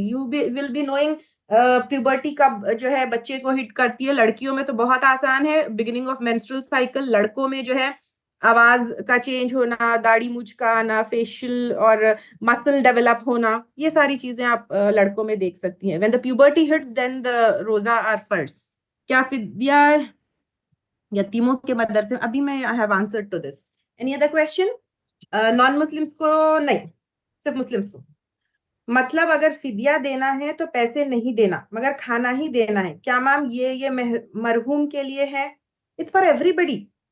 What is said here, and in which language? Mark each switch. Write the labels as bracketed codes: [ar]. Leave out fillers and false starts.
[en] you will be knowing puberty [ur] کب جو ہے بچے کو ہٹ کرتی ہے. لڑکیوں میں تو بہت آسان ہے, بگننگ آف مینسٹرل سائیکل. لڑکوں میں جو ہے آواز کا چینج ہونا, داڑھی مچھ کا آنا, فیشل اور مسل ڈیولپ ہونا, یہ ساری چیزیں آپ لڑکوں میں دیکھ سکتی ہیں. [en] when the puberty hits then the roza are first. [ur] کیا فدیہ یتیموں کے مدرسے؟ ابھی میں [en] I have answered to this. Any other question? [ur] Non Muslims کو نہیں, صرف مسلمس کو. مطلب اگر فدیہ دینا ہے تو پیسے نہیں دینا مگر کھانا ہی دینا ہے. کیا میم یہ مرحوم کے لیے ہے؟ [en] It's for every body.